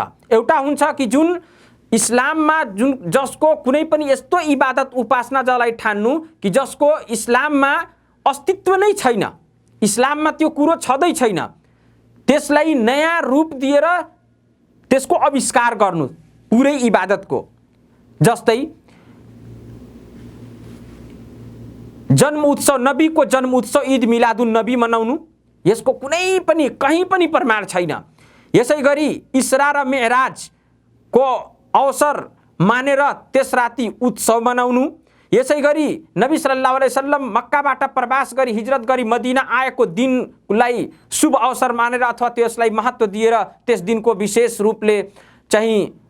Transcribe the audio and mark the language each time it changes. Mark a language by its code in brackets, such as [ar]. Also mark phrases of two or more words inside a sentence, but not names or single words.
[ne] एउटा हुन्छ कि जुन इस्लाममा जसको कुनै पनि यस्तो इबादत उपासना जसलाई ठान्नु कि जसको इस्लाममा अस्तित्व नै छैन, इस्लाममा त्यो कुरो छँदै छैन, त्यसलाई नयाँ रूप दिएर त्यसको आविष्कार गर्नु पुरै इबादतको। जस्तै जन्म उत्सव, नबीको जन्म उत्सव [ar] عيد ميلاد النبي [ne] मनाउनु, यसको कुनै पनि कहीँ पनि प्रमाण छैन। यसै गरी इसरा र मेहराजको अवसर मानेर त्यस राति उत्सव मनाउनु। यसै गरी नबी [ar] صلى الله عليه وسلم [ne] मक्काबाट प्रवास गरी हिजरत गरी मदीना आएको दिनलाई शुभ अवसर मानेर अथवा त्यसलाई महत्त्व दिएर त्यस दिनको विशेष रूपले चाहिँ